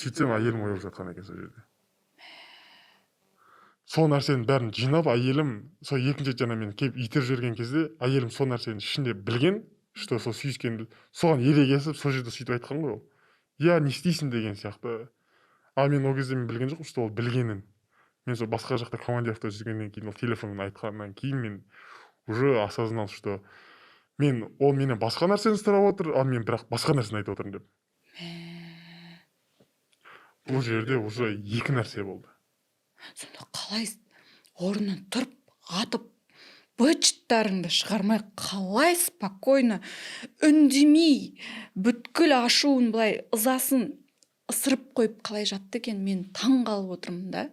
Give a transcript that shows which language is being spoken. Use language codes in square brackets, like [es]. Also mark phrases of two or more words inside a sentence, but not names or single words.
[kk] Сөйтсем әйелім ояу жатқан екен сол жерде. Сол нәрсенің бәрін жинап, әйелім сол екінші жаңа мен келіп итеріп жүрген кезде, әйелім сол нәрсенің ішінде білген, что сол сүйіскенді, соған ерегесіп, сол жерде сөйтіп айтқан ғой ол. Я, не істейсің деген сияқты. Мен ол кезде мен білген жоқпын, что ол білгенін. Мен сол басқа жақта командировкада жүргеннен кейін, ол телефонын айтқаннан кейін мен [ru] уже осознал, что [kk] ол менен басқа нәрсені сұрап отыр, мен бірақ басқа нәрсені айтып отырмын деп. Бұл жерде уже екі нәрсе болды. Сонда қалай орнынан тұрып, атып, быт-шыттарыңды шығармай, қалай спокойно, үндемей, бүткіл ашуын былай ызасын ысырып қойып қалай жатты екен, мен таң қалып отырмын да.